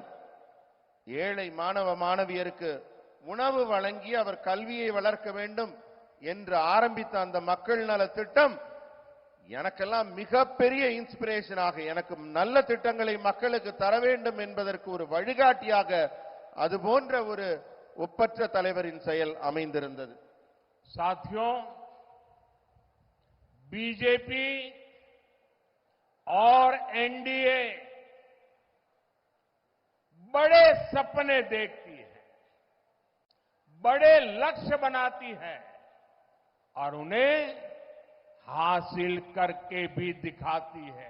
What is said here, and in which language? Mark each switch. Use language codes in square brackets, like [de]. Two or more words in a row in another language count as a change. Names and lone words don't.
[ta] ஏழை மாணவ மாணவியருக்கு உணவு வழங்கி அவர் கல்வியை வளர்க்க வேண்டும் என்று ஆரம்பித்த அந்த மக்கள் நல திட்டம் எனக்கெல்லாம் மிகப்பெரிய இன்ஸ்பிரேஷனாக, எனக்கு நல்ல திட்டங்களை மக்களுக்கு தர வேண்டும் என்பதற்கு ஒரு வழிகாட்டியாக அது போன்ற ஒப்பற்ற தலைவரின் செயல் அமைந்திருந்தது. [hi] साथियों, बीजेपी और एनडीए बड़े सपने देखती है, बड़े लक्ष्य बनाती है और उन्हें हासिल करके भी दिखाती है।